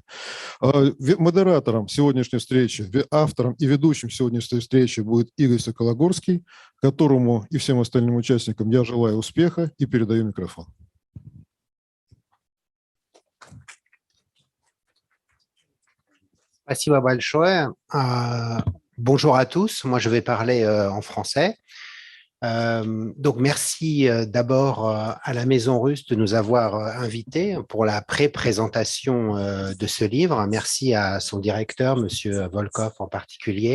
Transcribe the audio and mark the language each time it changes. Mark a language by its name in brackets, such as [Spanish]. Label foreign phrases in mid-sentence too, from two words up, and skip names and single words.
[Russian] Модератором сегодняшней встречи, автором и ведущим сегодняшней встречи будет Игорь Сокологорский, которому и всем остальным участникам я желаю успеха и передаю микрофон. Спасибо большое. [French] Bonjour à tous. Moi, je vais parler en français. Donc, merci d'abord à la Maison Russe de nous avoir invités pour la pré-présentation de ce livre. Merci à son directeur, Monsieur Volkov en particulier.